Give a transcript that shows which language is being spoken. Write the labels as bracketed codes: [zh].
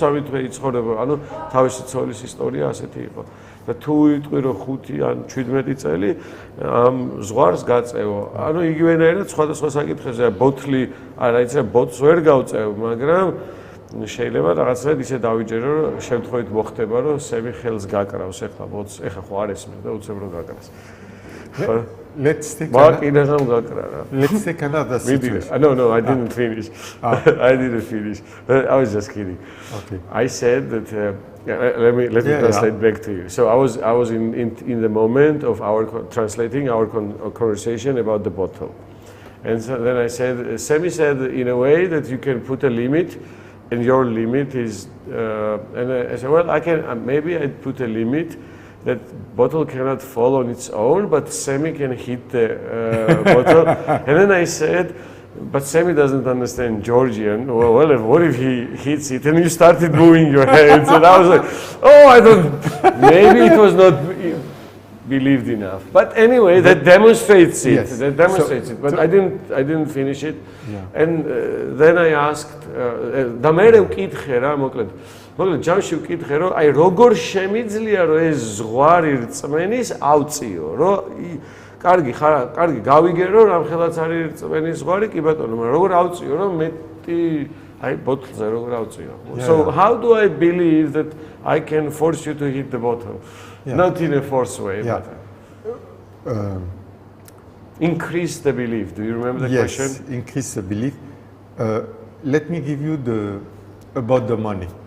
[ka] თვე იცხოვრებ ანუ თავისი ცოლის ისტორია ასეთი იყო და თუ იტყვი რომ 5 ან 17 წელი ამ ზღვარს გაწევო ანუ იგივენაირად სხვადასხვა საკითხებზე ბოთლი არა იცი ბოთლს ვერ გავწევ მაგრამ შეიძლება რაღაცნაირად ისე დავიჯერო რომ შემთხვევით მოხდება რომ სემი ხელს გაკრავს ეხლა ბოთლს ეხლა ხო არ ესმის და უცებ რომ გაკრას [en] Let's take another situation. No, I didn't finish. I didn't finish. I was just kidding. Okay. I said that. Let me translate back to you. So I was in the moment of translating our conversation about the bottle, and so then I said, Semi said in a way that you can put a limit, and your limit is, and I said, well, I can maybe I'd put a limit that bottle cannot fall on its own, but Semi can hit the bottle, and then I said. But Semi doesn't understand Georgian. Well, what if he hits it? And you started moving your hands, and I was like, "Oh, I don't." Maybe it was not believed enough. But anyway, that demonstrates it. Yes. That demonstrates it. But I didn't finish it. Yeah. And then I asked. [ka] და მე ვკითხე რა, მოკლედ ჯამში ვკითხე რომ აი როგორ შემიძლია რომ ეს ზღვარი რწმენის ავწიო, რომ კარგი გავიგერო რამხელაც არის რწმენის ზღვარი, კი ბატონო, მაგრამ როგორ ავწიო რომ მეტი აი ბოთლზე როგორ ავწიო. [en] So how do I believe that I can force you to hit the bottle? Not in a force way, but increase the belief. Do you remember the question? Yes, increase the belief. Let me give you about the money.